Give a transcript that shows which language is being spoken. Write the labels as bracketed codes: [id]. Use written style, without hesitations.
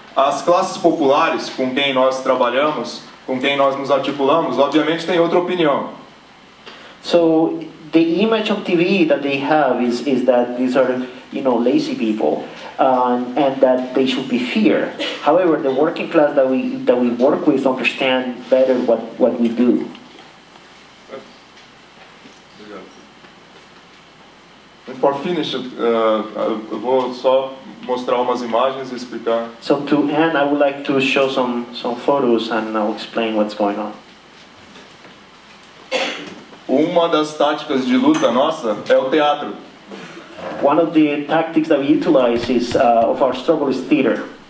[pt] As classes populares com quem nós trabalhamos, com quem nós nos articulamos, obviamente tem outra opinião. [en] So the image on TV that they have is that these are, lazy people, and that they should be feared. However, the working class that we work with understand better what we do. For finish, [pt] eu vou só mostrar umas imagens e explicar. [en] So to end, I would like to show some photos, and I'll explain what's going on. [pt] Uma das táticas de luta nossa é o teatro. [en] One of the tactics that we utilize of our struggle is theater.